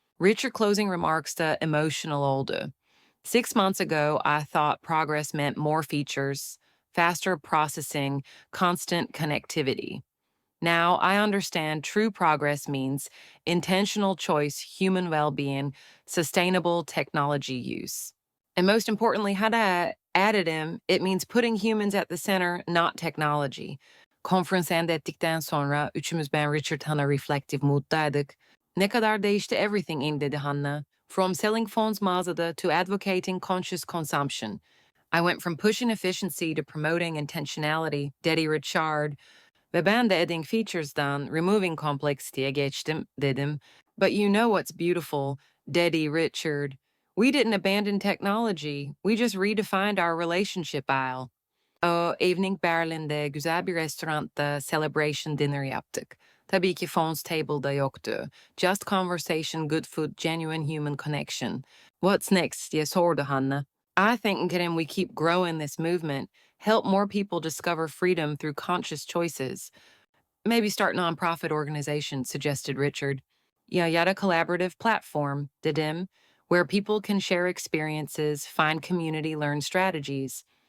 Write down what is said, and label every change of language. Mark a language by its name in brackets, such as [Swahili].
[English] Richard closing remarks to emotional oldu. 6 months ago, I thought progress meant more features, faster processing, constant connectivity. Now, I understand true progress means intentional choice, human well-being, sustainable technology use. And most importantly, Hannah added him, it means putting humans at the center, not technology. [Turkish] Konferans end ettikten sonra üçümüz ben Richard Hannah reflective mood'daydık. Ne kadar değişti [English] everything in [Turkish] dedi Hannah. [English] From selling phones mağazada to advocating conscious consumption. I went from pushing efficiency to promoting intentionality, [Turkish] dedi [English] Richard. [Turkish] Ve ben de adding features'dan removing complexity'ye geçtim, dedim. [English] But you know what's beautiful, [Turkish] dedi [English] Richard. We didn't abandon technology. We just redefined our relationship aisle. [Turkish] O evening Berlin'de güzel bir restoranda celebration dinner yaptık. Tabii ki phones table'da yoktu. [English] Just conversation, good food, genuine human connection. What's next [Turkish] diye sordu [English] Hannah. I think can we keep growing this movement, help more people discover freedom through conscious choices. Maybe start nonprofit organizations, suggested Richard. Yeah, [Turkish] yada [English] collaborative platform, [Turkish] dedim, [English] where people can share experiences, find community, learn strategies.